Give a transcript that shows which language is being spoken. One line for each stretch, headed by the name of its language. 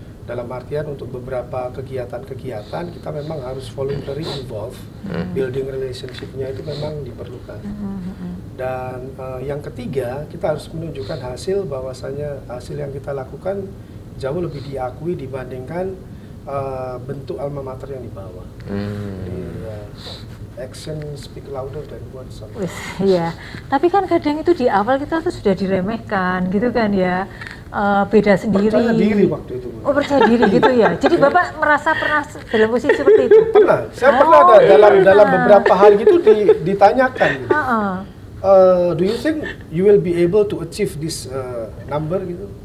Indonesian: Dalam artian untuk beberapa kegiatan-kegiatan kita memang harus
English: voluntary involved, building relationship-nya
Indonesian: itu memang diperlukan. Dan yang ketiga, kita harus menunjukkan hasil, bahwasanya hasil yang kita lakukan jauh lebih diakui dibandingkan bentuk alma mater yang dibawa.
English: Jadi, action speak louder than words.
Indonesian: Iya, tapi kan kadang itu di awal kita tuh sudah diremehkan gitu kan ya. Beda sendiri. Percaya diri waktu itu. Oh, percaya diri gitu ya. Jadi Bapak merasa pernah dalam posisi seperti itu? Pernah. Saya pernah ada dalam beberapa hal gitu ditanyakan. Gitu.
English: Do you think you will be able to achieve this number
Indonesian: gitu?